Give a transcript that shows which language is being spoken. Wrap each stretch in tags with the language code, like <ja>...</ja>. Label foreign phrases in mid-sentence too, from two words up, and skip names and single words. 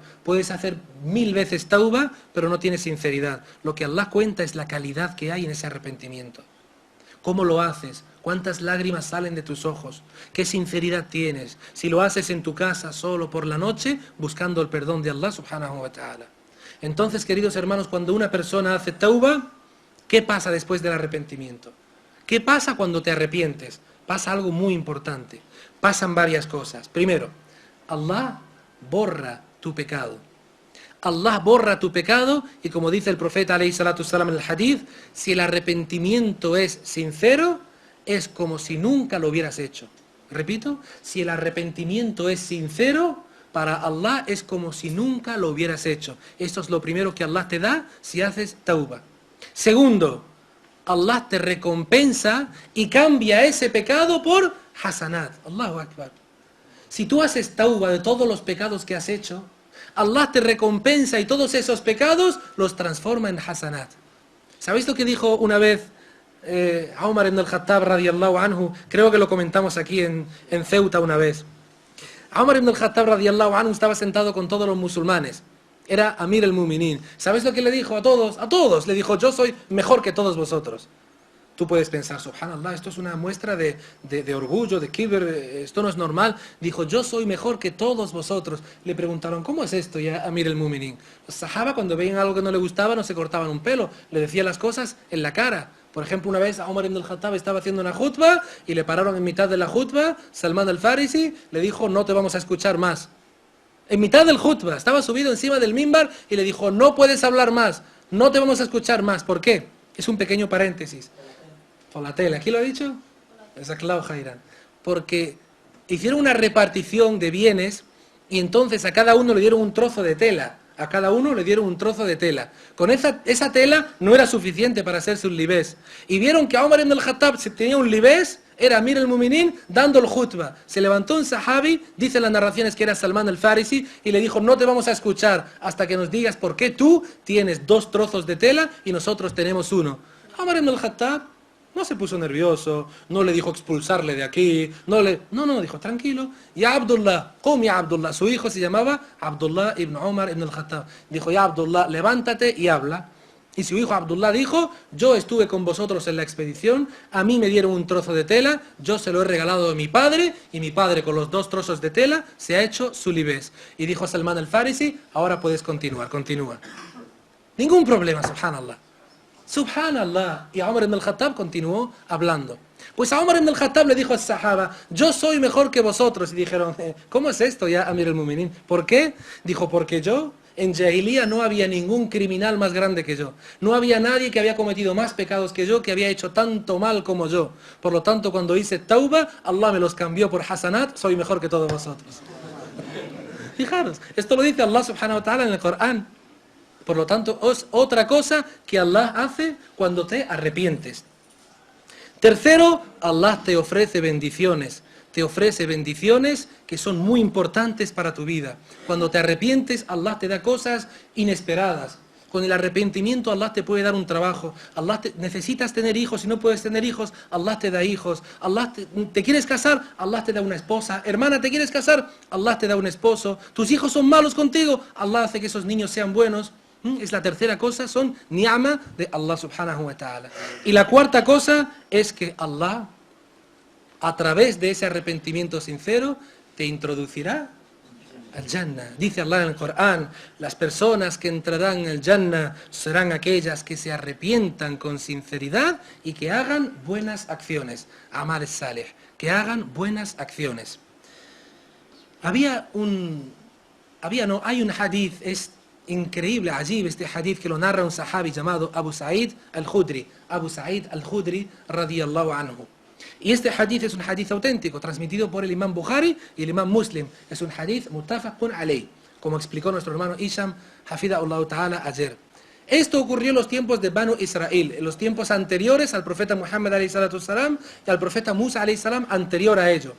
<es>Puedes hacer 1000 veces tauba, pero no tienes sinceridad. Lo que Allah cuenta es la calidad que hay en ese arrepentimiento. ¿Cómo lo haces? ¿Cuántas lágrimas salen de tus ojos? ¿Qué sinceridad tienes? Si lo haces en tu casa solo por la noche, buscando el perdón de Allah</es> <ar>سبحانه وتعالى.</ar> <es>Entonces, queridos hermanos, cuando una persona hace tauba, ¿qué pasa después del arrepentimiento? ¿Qué pasa cuando te arrepientes? Pasa algo muy importante. Pasan varias cosas. Primero, Allah borra tu pecado. Allah borra tu pecado y como dice el profeta</es> <ar>عليه الصلاة والسلام</ar> <es>en el hadith, si el arrepentimiento es sincero, es como si nunca lo hubieras hecho. Repito, si el arrepentimiento es sincero, para Allah es como si nunca lo hubieras hecho. Esto es lo primero que Allah te da si haces tauba. Segundo, Allah te recompensa y cambia ese pecado por hasanat.</es> <ar>الله أكبر.</ar> <es>Si tú haces tauba de todos los pecados que has hecho, Allah te recompensa y todos esos pecados los transforma en hasanat. ¿Sabéis lo que dijo una vez Umar ibn al-Khattab</es> <ar>رضي الله عنه?</ar> <es>Creo que lo comentamos aquí en Ceuta una vez. Umar ibn al-Khattab</es> <ar>رضي الله عنه</ar> <es>estaba sentado con todos los musulmanes. Era</es> <ar>أمير المؤمنين.</ar> <es>¿Sabéis lo que le dijo a todos? A todos. Le dijo, yo soy mejor que todos vosotros. Tú puedes pensar, subhanallah, esto es una muestra de orgullo, de kibr, esto no es normal. Dijo, yo soy mejor que todos vosotros. Le preguntaron, ¿cómo es esto</es> <ar>يا أمير المؤمنين?</ar> <es>Los sahaba, cuando veían algo que no le gustaba, no se cortaban un pelo, le decían las cosas en la cara. Por ejemplo, una vez Umar ibn al-Khattab estaba haciendo una khutba y le pararon en mitad de la khutba. Salman al-Farisi le dijo, no te vamos a escuchar más. En mitad del khutba, estaba subido encima del mimbar y le dijo, no puedes hablar más, no te vamos a escuchar más. ¿Por qué? Es un pequeño paréntesis. Por la tela, ¿aquí lo ha dicho?</es> <ar>جزاك الله خيرا.</ar> <es>Porque hicieron una repartición de bienes y entonces a cada uno le dieron un trozo de tela. A cada uno le dieron un trozo de tela. Con esa tela no era suficiente para hacerse un libés. Y vieron que a Umar ibn al-Khattab si tenía un libés, era</es> <ar>أمير المؤمنين</ar> <es>dando el khutba. Se levantó un sahabi, dice en las narraciones que era Salman al-Farisi, y le dijo, no te vamos a escuchar hasta que nos digas por qué tú tienes 2 trozos de tela y nosotros tenemos 1. Umar ibn al-Khattab no se puso nervioso, no le dijo expulsarle de aquí, no, dijo tranquilo.</es> <ar>يا عبد الله قم يا عبد الله,</ar> <es>su hijo se llamaba Abdullah ibn Umar ibn al-Khattab. Dijo,</es> <ar>يا عبد الله,</ar> <es>levántate y habla. Y su hijo Abdullah dijo, yo estuve con vosotros en la expedición, a mí me dieron un trozo de tela, yo se lo he regalado a mi padre, y mi padre con los 2 trozos de tela se ha hecho su libés. Y dijo a Salman al-Farisi, ahora puedes continuar, continúa. Ningún problema,</es> <ar>سبحان الله سبحان الله.</ar> <es>Y Umar ibn al-Khattab continuó hablando. Pues a Umar ibn al-Khattab le dijo al sahaba, yo soy mejor que vosotros. Y dijeron, ¿cómo es esto</es> <ar>يا أمير المؤمنين?</ar> <es>¿Por qué? Dijo, porque yo, en Jahiliya no había ningún criminal más grande que yo. No había nadie que había cometido más pecados que yo, que había hecho tanto mal como yo. Por lo tanto, cuando hice tauba, Allah me los cambió por hasanat, soy mejor que todos vosotros. Fijaros, esto lo dice Allah</es> <ar>سبحانه وتعالى</ar> <es>en el Corán. Por lo tanto, es otra cosa que Allah hace cuando te arrepientes. Tercero, Allah te ofrece bendiciones. Te ofrece bendiciones que son muy importantes para tu vida. Cuando te arrepientes, Allah te da cosas inesperadas. Con el arrepentimiento, Allah te puede dar un trabajo. Necesitas tener hijos, si no puedes tener hijos, Allah te da hijos. ¿Te quieres casar? Allah te da una esposa. Hermana, ¿te quieres casar? Allah te da un esposo. ¿Tus hijos son malos contigo? Allah hace que esos niños sean buenos. Es la tercera cosa, son ni'ama de Allah</es> <ar>سبحانه وتعالى.</ar> <es>Y la cuarta cosa es que Allah, a través de ese arrepentimiento sincero, te introducirá al Jannah. Dice Allah en el Corán, las personas que entrarán en el Jannah serán aquellas que se arrepientan con sinceridad y que hagan buenas acciones.</es> <ar>عمل صالح,</ar> <es>que hagan buenas acciones. Hay un hadith, es increíble, ajib, este hadith que lo narra un sahabi llamado Abu Sa'id al-Khudri.</es> <ar>أبو سعيد الخدري رضي الله عنه.</ar> <es>Y este hadith es un hadith auténtico, transmitido por el imam Bukhari y el imam Muslim. Es un hadith</es> <ar>متفق عليه,</ar> <es>como explicó nuestro hermano Isham,</es> <ar>حفظه الله تعالى,</ar> <es>ayer. Esto ocurrió en los tiempos de Banu Israel, en los tiempos anteriores al profeta Muhammad</es> <ar>عليه الصلاة والسلام</ar> <es>y al profeta Musa</es> <ar>عليه السلام</ar> <es>anterior a ello.</es>